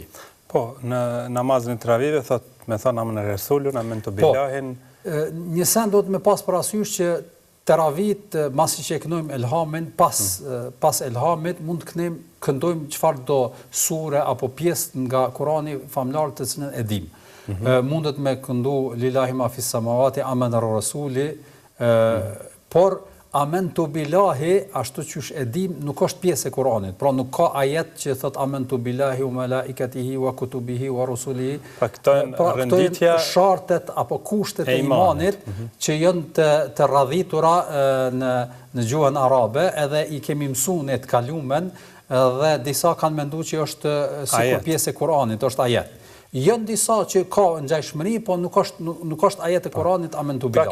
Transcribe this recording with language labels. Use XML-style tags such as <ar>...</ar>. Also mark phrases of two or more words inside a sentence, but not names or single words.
<sq>Po, në namazin e Teravive me thonë amën e Resulun, amën të bilahin. Një sen do të me pas parasysh që Teravit, masi që e kënojmë elhamin, pas elhamit mund të këndojmë çfarë do sure apo pjesë nga Kurani famlarë të cilën e dim. Mundet me këndu</sq> <ar>لله ما في السماوات, آمن الرسول,</ar> <sq>por</sq> <ar>آمنت بالله,</ar> <sq>ashtu qysh e dim, nuk është pjesë e Kuranit. Pra nuk ka ajet që thot</sq> <ar>آمنت بالله وملائكته وكتبه ورسله.</ar> <sq>Pra këto renditja shartet apo kushtet e imanit që janë të radhitura në gjuhën arabe, edhe i kemi mësuar në të kalumen, dhe disa kanë menduar që është sikur pjesë e Kuranit, është ajet. Janë disa që ka ngjashmëri, po nuk është ajet e Kuranit</sq> <ar>آمنت بالله.</ar>